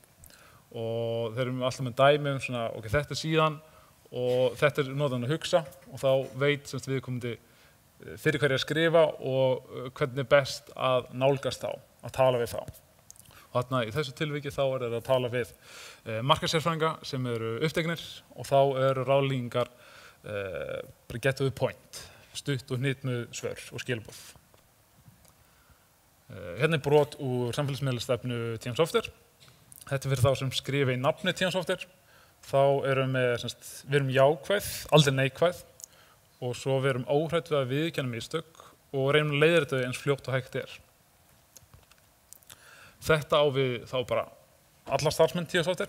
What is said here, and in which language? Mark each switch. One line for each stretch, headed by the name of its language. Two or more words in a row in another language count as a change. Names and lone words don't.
Icelandic: Og þeir eru alltaf með dæmi ok, þetta síðan og þetta notan að hugsa og þá veit viðkomandi fyrir hverju að skrifa og hvernig best að nálgast þá, að tala við þá. Og þarna í þessu tilviki þá þeir að tala við markaðssérfræðinga sem eru uppteknir og þá eru ráðlíkingar
English: get to the point,
Icelandic: stutt og hnitmuð svör og skilabóð. Hérna brot úr samfélagsmiðlastefnu TM Software. Þetta fyrir þá sem skrifa í nafni TM Software. Þá við erum jákvæð, aldrei neikvæð og svo við erum óhrædd við að viðurkenna mistök og reynum að leiða þetta eins fljótt og hægt Þetta á við þá bara alla starfsmenn TM Software.